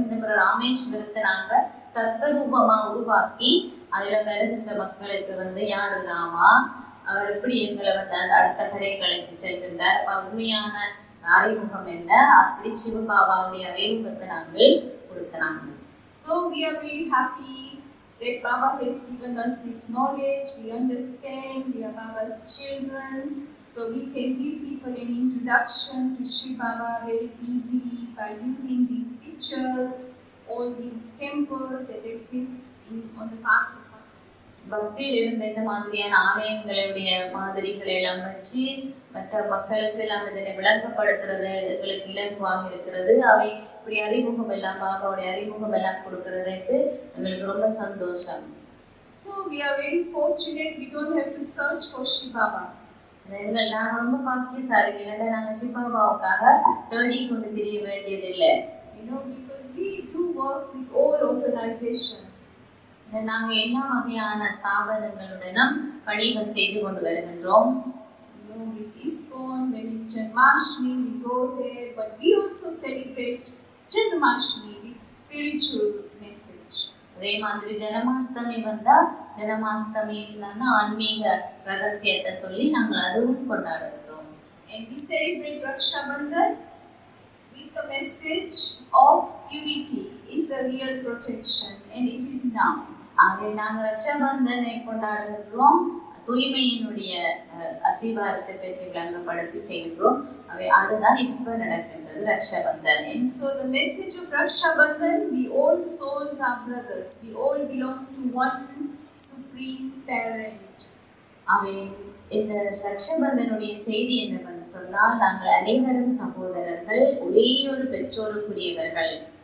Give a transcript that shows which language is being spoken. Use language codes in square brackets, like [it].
[ta] இந்த முறை ராமேஸ்வரத்தை நாங்க தத்ரூபமா உருவாக்கி அதுல வருகின்ற மக்களுக்கு வந்து யாரு ராமா, அவர் எப்படி எங்களை வந்து அந்த அடுத்த கதைகளுக்கு செல்கின்றார், உண்மையான அறிமுகம் என்ன, அப்படி சிவபாபாவுடைய அறிமுகத்தை நாங்கள் கொடுத்தாங்க. [en] So we are very happy that Baba has given us this knowledge, we understand, we are Baba's children, so we can give people an introduction to Shri Baba very easily by using these pictures, all these temples that exist on the path of [ta] பக்தியில் இருந்த இந்த மாதிரியான ஆலயங்களுடைய மாதிரிகளை எல்லாம் வச்சு மற்ற மக்களுக்கு எல்லாம் இதனை விளங்கப்படுத்துறது எங்களுக்கு இலகுவாக இருக்கிறது. அவை இப்படி அறிமுகம் எல்லாம் பாபாவுடைய அறிமுகம் எல்லாம் கொடுக்கறதுட்டு எங்களுக்கு ரொம்ப சந்தோஷம். [en] So we are very fortunate. We don't have to search for Shiv Baba. [ta] நாங்க ரொம்ப பாக்கியசாலிகள். நாங்க சிவபாபாவுக்காக தேடி கொண்டு தெரிய வேண்டியதில்லை. [en] Because we do work with all organizations. [ta] நாங்க எல்லா வகையான ஸ்தாபனங்களுடனும் பணிகள் செய்து கொண்டு வருகின்றோம். [en] With ISKCON, when it's Janmashtami, we go there, but we also celebrate Janmashtami with spiritual message. [ta] அதே மாதிரி ஜனமாஷ்டமி வந்தா ஜனமாஷ்டமியில ஆன்மீக ரகசியத்தை சொல்லி நாங்கள் அதுவும் கொண்டாடுகிறோம். [en] And we celebrate Raksha Bandhan with the message of purity is the real protection, and it is now. [ta] ஆகவே நாங்கள் ரக்ஷா பந்தனை கொண்டாடுகிறோம், தூய்மையினுடைய அத்திவாரத்தை பற்றி விளங்கப்படுத்தி செய்கிறோம். அவை அதுதான் இப்ப நடக்கின்றது Raksha Bandhan. [en] And so the message of Raksha Bandhan, we all souls are brothers. We all belong to one supreme parent. [ta] அவை இந்த ரக்ஷா பந்தனுடைய செய்தி என்னவென்று சொன்னால் நாங்கள் அனைவரும் சகோதரர்கள், ஒரே ஒரு பெற்றோருக்குரியவர்கள்.